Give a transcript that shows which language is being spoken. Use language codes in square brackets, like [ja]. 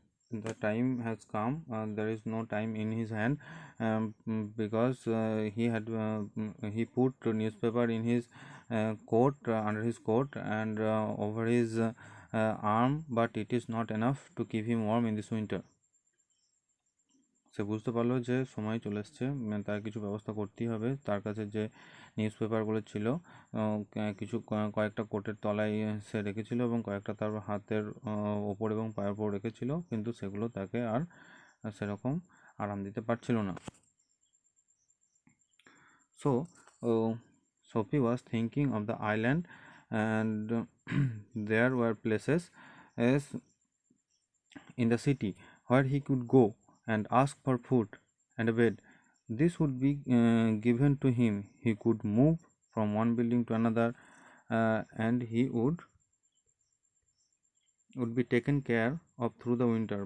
[en] The time has come. There is no time in his hand, because he put newspaper in his coat, under his coat, and over his arm, but it is not enough to keep him warm in this winter. [bn] সে বুঝতে পারলো যে সময় চলে এসছে, তার কিছু ব্যবস্থা করতেই হবে। তার কাছে যে নিউজ পেপারগুলো ছিল, কিছু কয়েকটা কোটের তলায় সে রেখেছিল, এবং কয়েকটা তার হাতের ওপর এবং পায়ের ওপর রেখেছিল, কিন্তু সেগুলো তাকে আর সেরকম আরাম দিতে পারছিল না। [en] So Sophie was thinking of the island, and there were places as in the city where he could go and ask for food and a bed. This would be given to him. He could move from one building to another, and he would be taken care of through the winter.